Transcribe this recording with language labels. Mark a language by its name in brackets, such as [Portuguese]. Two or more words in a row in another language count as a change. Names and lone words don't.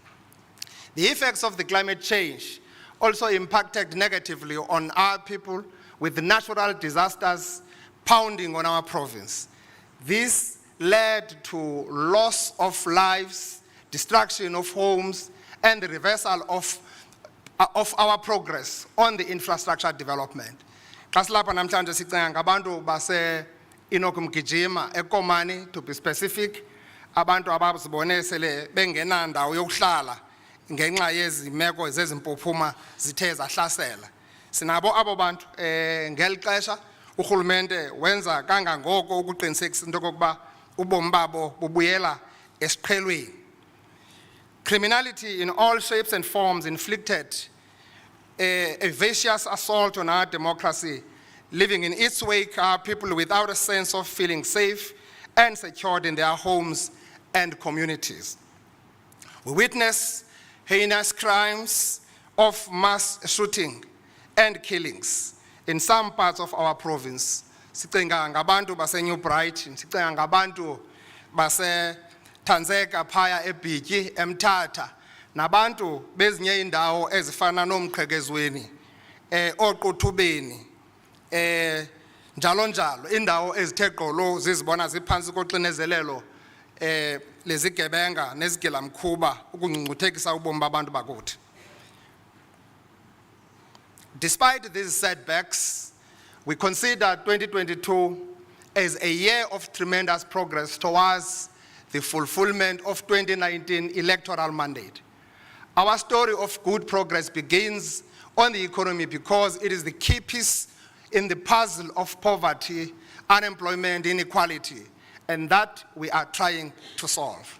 [English] The effects of the climate change also impacted negatively on our people with the natural disasters pounding on our province. This led to loss of lives, destruction of homes, and the reversal of our progress on the infrastructure development. [Xhosa] Xa silapha namhlanje sicinga ngabantu base Inokumgijima, eKomani [English] to be specific, [Xhosa] abantu abazibone sele bengenandawo yokuhlala ngenxa yezimeko zezimpuphuma zithe zahlasela. Sinabo abo bantu ngeli xesha urhulumente wenza kangangoko ukuqinisekisa into okokuba ubomi babo bubuyela esiqhelweni. [English] Criminality in all shapes and forms inflicted a vicious assault on our democracy. Leaving in its wake are people without a sense of feeling safe and secured in their homes and communities. We witness heinous crimes of mass shooting and killings in some parts of our province. [Xhosa] Sicinga ngabantu base New Bright, sicinga ngabantu base Tanzeka phaya eBhityi eMthatha, nabantu bezinye indawo ezifana noMqhekezweni, oQuthubeni, njalo njalo, indawo ezithe gqolo zizibona ziphansi koxinezelelo lezigebenga nezigilamkhuba ukungcungcuthekisa ubomi babantu bakuthi. [English] Despite these setbacks, we consider 2022 as a year of tremendous progress towards the fulfillment of 2019 electoral mandate. Our story of good progress begins on the economy because it is the key piece in the puzzle of poverty, unemployment, inequality, and that we are trying to solve.